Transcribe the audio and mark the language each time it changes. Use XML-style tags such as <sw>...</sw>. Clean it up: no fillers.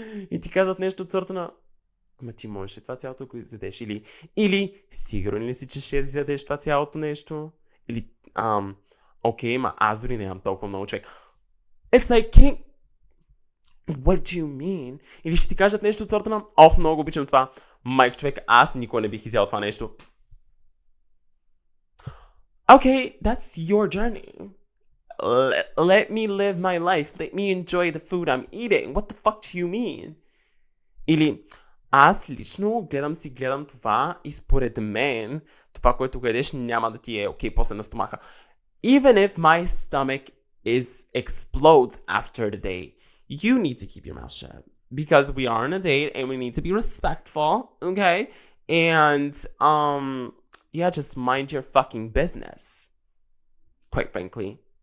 <bg>И ти казват нещо от сорта на: ама ти можеш ли това цялото го изядеш? Или сигурен ли си, че ще изядеш това цялото нещо? Или, окей, ма аз дори нямам толкова много човек.</bg> <en>It's like, what do you mean?</en> <bg>Или ще ти кажат нещо от сорта на: ох, много обичам това. Майк, човек, аз никога не бих изял това нещо.</bg> <en>Okay, that's your journey. Let me live my life. Let me enjoy the food I'm eating. What the fuck do you mean?</en> <bg>Или аз лично гледам това и според мен това, което гледаш, няма да ти е окей после на стомаха.</bg> <en>Even if my stomach explodes after the date, you need to keep your mouth shut. Because we are on a date and we need to be respectful, okay? And, yeah, just mind your fucking business. Quite frankly.</en>